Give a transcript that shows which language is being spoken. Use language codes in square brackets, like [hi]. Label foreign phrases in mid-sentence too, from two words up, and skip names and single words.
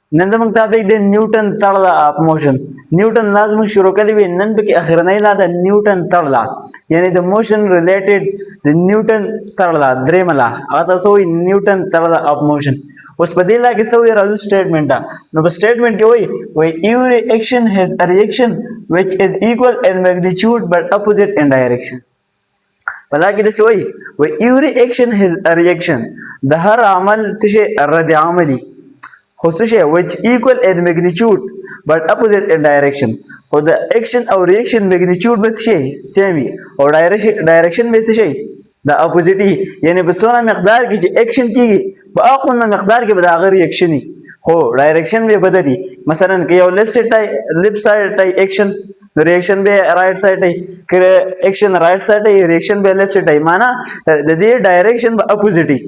[ps] نن زموږ ټاپک دی نیوټن تړله [en] of motion. [ps] نیوټن دا زموږ شروع کړی وي نن پکې اخرنۍ لا ده نیوټن تړله یعنی د [en] motion related [ps] د نیوټن تړله درېیمه لا هغه ته څه وایي نیوټن تړله [en] of motion. [ps] اوس په دې لا کې څه وایي راځو سټیټمنټ ته. نو په سټیټمنټ کې وایي [en] every action has a reaction which is equal in magnitude but opposite in direction. [ps] په دا کې داسې وایي [en] every action has a reaction [ps] د هر عمل څه شی رد عملي خو څه شی [en] which equal in magnitude but opposite in direction. [ps] خو د اکشن او [en] reaction magnitude [ps] به څه شی سیم وي او ډایرکشن به څه شی د اپوزیټ وي یعنی په څونه مقدار کې چې اکشن کیږي په هغه مقدار کې به د هغه ریاکشن وي خو ډایرکشن به بدلي. مثلا که یو [en] left side [ps] ته [en] action reaction [ps] به [en] right side [ps] ته که [en] action right side [ps] ته ریاکشن به [en] left side [ps] ته معنا د دې ډایرکشن به اپوزیټ وي.